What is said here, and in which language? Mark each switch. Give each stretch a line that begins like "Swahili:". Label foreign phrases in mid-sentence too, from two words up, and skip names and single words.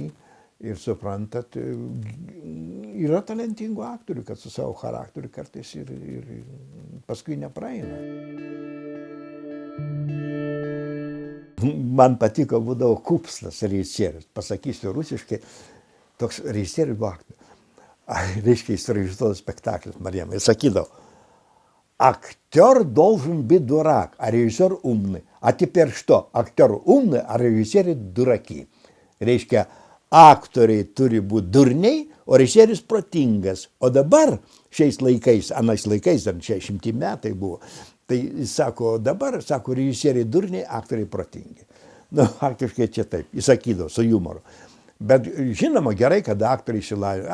Lithuanian: Ir suprantat, yra talentingų aktorių, kad su savo charakteriu kartais ir paskui nepraeina. Man patiko, būdavo Kupstas režisierius, pasakysiu rusiškai, toks režisierius buvo aktorius. Reiškia, jis režisuotas spektaklis Marijamai. Jis sakydavo,
Russian: актер должен быть дурак, а режиссер умный. А теперь что, актер умный, а режиссеры дураки.
Lithuanian: Reiškia, aktoriai turi būti durniai, o režisierius protingas. O dabar, šiais laikais, anais laikais, dar 60 metai buvo, tai jis sako, dabar, sako, režisieriai durniai, aktoriai protingi. Nu, faktiškai čia taip, jis sakydavo su humoru. Bet žinoma, gerai, kad aktoriai išsilavina.